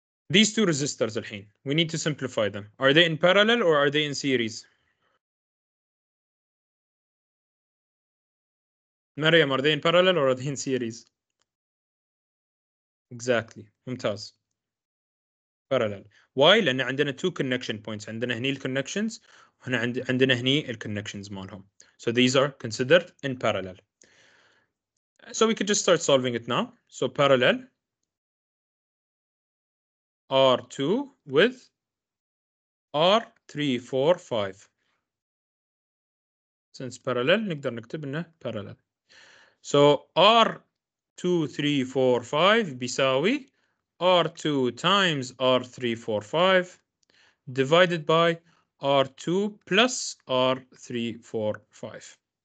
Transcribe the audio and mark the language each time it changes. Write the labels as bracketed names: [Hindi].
[English] These two resistors الحين. We need to simplify them. Are they in parallel or are they in series? مريم, are they in parallel or are they in series? Exactly. ممتاز. parallel. Why؟ [Arabic] لأن عندنا [English] two connection points. [Arabic] عندنا هني الconnections وهنا عندنا هني الconnections مالهم. [English] So these are considered in parallel. So we could just start solving it now. So parallel R2 with R3 4 5. Since parallel [Arabic] نقدر نكتب إنه [English] parallel. So R2 3 4 5 بيساوي R2 times R3 4 5 divided by R2 plus R3 4 5.